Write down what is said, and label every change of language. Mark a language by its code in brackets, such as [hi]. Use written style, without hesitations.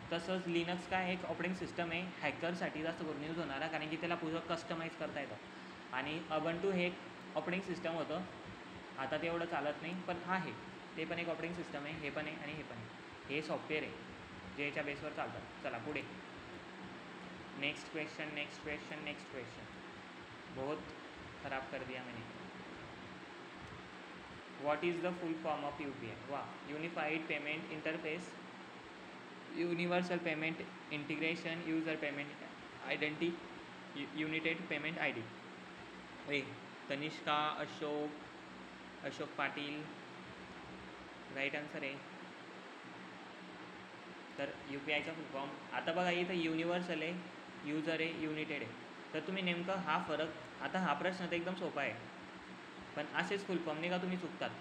[mr] तसंच लिनक्स काय एक ऑपरेटिंग सिस्टम आहे, हॅकरसाठी जास्त करून यूज होणारा, कारण की त्याला पुढं कस्टमाइज करता येतं. आणि अबंटू हे एक ऑपरेटिंग सिस्टम होतं, आता ते एवढं चालत नाही, पण आहे ते पण एक ऑपरेटिंग सिस्टम आहे. हे पण आहे आणि हे पण आहे. हे सॉफ्टवेअर आहे जे याच्या बेसवर चालतात. चला पुढे. [en] Next question, next question, next question. [hi] बहुत ख़राब कर दिया मैंने. [en] What is the full form of UPI? वाह, unified payment interface, universal payment integration, user payment identity, united payment ID. [mr] ए तनिष्का, अशोक पाटील, राईट आन्सर आहे. तर UPIचा फुल फॉर्म आता बघा, इथं युनिव्हर्सल आहे, यूजर आहे, युनिटेड आहे. तर तुम्ही नेमकं हा फरक, आता हा प्रश्न तर एकदम सोपा आहे, पण असेच फुल फॉर्म नाही का तुम्ही चुकतात.